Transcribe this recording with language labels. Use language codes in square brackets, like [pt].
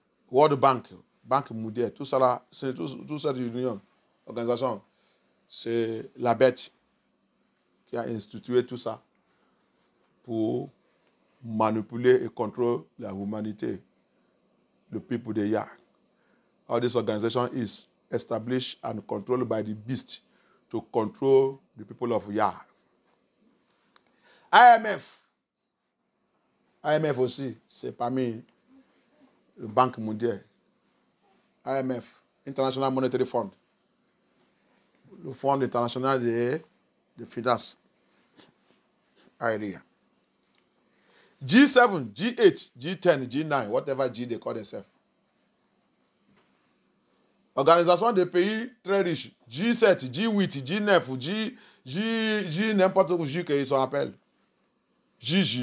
[en] World Bank. Banque mondiale. [fr] Tout ça là, c'est tout cette union, organisation. C'est la bête qui a institué tout ça pour manipuler et contrôler la humanité, [en] the people they are. All this organization is established and controlled by the beast to control the people of Yah. IMF. [fr] IMF aussi, c'est parmi la Banque mondiale. IMF, International Monetary Fund. Le Fonds international de finances. Alléluia. [en] G7, G8, G10, G9, whatever G they call themselves. [fr] Organisation des pays très riches. G7, G8, G9, G n'importe où G qu'ils s'en appellent. G.